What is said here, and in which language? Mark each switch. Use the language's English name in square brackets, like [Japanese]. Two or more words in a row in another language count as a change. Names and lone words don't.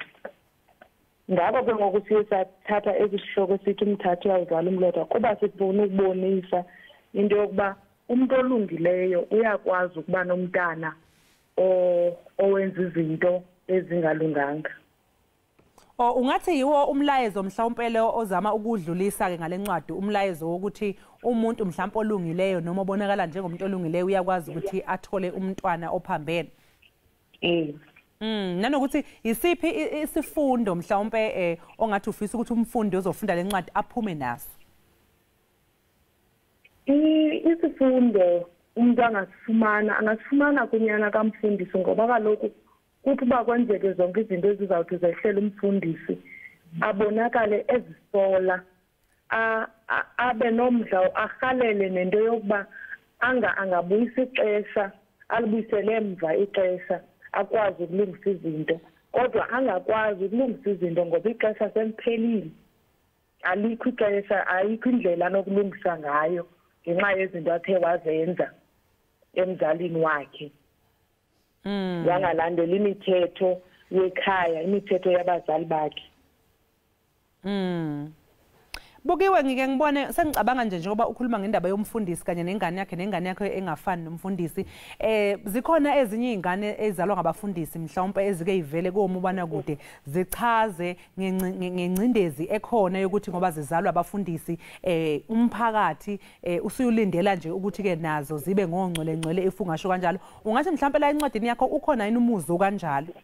[Xhosa] Ngako ke ngoku siye sathatha esi sihloko sithi umthathi uyawuzala umlotha kuba sifuna ukubonisa into yokuba umuntu olungileyo uyakwazi ukuba nomntana owenza izinto ezingalunganga. [Zulu] Ungathi yiwo umlayezo mhlawumbe le ozama ukudlulisa ke ngalencwadi umlayezo wokuthi umuntu mhlawumbe olungileyo noma obonakala njengomuntu olungileyo uyakwazi ukuthi athole umntwana ophambene. Nanokuthi isiphi isifundo mhlawumbe ongathi ufisa ukuthi umfundi ozofunda lencwadi aphume naso. [Xhosa] Isifundo umuntu angasifumana kunyana kamfundisi ngoba kaloku kuthi ba kwenzeke zonke izinto ezizawuthi zehlela umfundisi abonakale ezisola abe nomdla arhalele nento yokuba angabuyisa ixesha alibuyisele emva ixesha akwazi ukulungisa izinto kodwa angakwazi ukulungisa izinto ngoba ixesha seliphelile alikho ixesha ayikho indlela anokulungisa ngayo ngenxa yezinto athe wazenza emzalini wakhe yangalandela imithetho yekhaya imithetho yabazali bakhe. [Zulu] Bukiwe ngike ngibone sengicabanga nje njengoba ukhuluma ngendaba yomfundisi kanye nengane yakhe engafani nomfundisi zikhona ezinye izingane ezalwa ngabafundisi mhlawumbe ezike ivele komubana kude zichaze ngencindezi ekhona yokuthi ngoba zizalwa abafundisi umphakathi usuyulindela nje ukuthi ke nazo zibe ngongcwele efungasho kanjalo ungathi mhlawumbe la encwadini yakho ukhona yini umuzo kanjalo